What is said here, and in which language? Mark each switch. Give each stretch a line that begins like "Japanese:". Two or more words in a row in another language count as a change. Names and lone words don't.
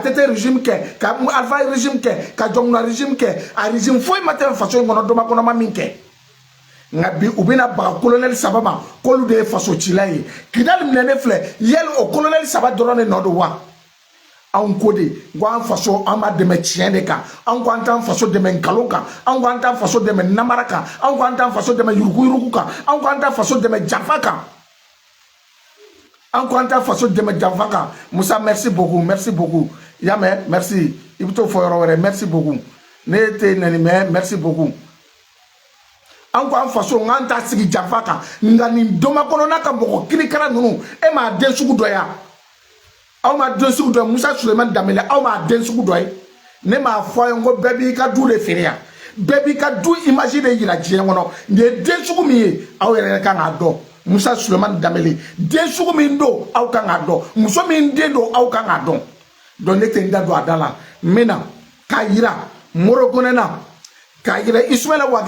Bambara: Tete régime kɛ ka Alpha régime kɛ ka Jɔnkuda régime kɛ a régime foyi ma tɛmɛ faso in kɔnɔ Dɔmakɔnɔ ma min kɛ nka bi u bɛna baga colonel saba ma k'olu de ye faso cila ye Kidali minɛnen filɛ yali o colonel saba dɔrɔn de nɔ don wa anw ko de ko an faso an b'a dɛmɛ tiɲɛ de kan anw ko an t'an faso dɛmɛ nkalon kan anw ko an t'an faso dɛmɛ namara kan anw ko an t'an faso dɛmɛ yuruguyurugu kan anw ko an t'an faso dɛmɛ janfa kan anw ko an t'an faso dɛmɛ janfa kan Musa
French: merci beaucoup
Bambara: y'a mɛn merci i bɛ t'o fɔ yɔrɔ wɛrɛ
French: merci beaucoup
Bambara: ne tɛ nɛni mɛ
French: merci beaucoup
Bambara: an ko an faso n'an t'a sigi janfa kan nka nin Dɔmakɔnɔ n'a ka mɔgɔ kirikara ninnu e m'a den sugu dɔ ye wa aw ma den sugu dɔ ye Musa Sulemani Danbɛlɛ aw m'a den sugu dɔ ye ne m'a fɔ a ye ko bɛɛ b'i ka du de feere yan bɛɛ b'i ka du image de yira diɲɛ kɔnɔ nin ye den sugu min ye aw yɛrɛ kan k'a dɔn Musa Sulemani Danbɛlɛ den sugu min don aw kan k'a dɔn muso min den don aw kan k'a dɔn donc ne tɛ n da don a da la n bɛ na k'a yira Moro Konɛ na k'a yira Ismaila Wage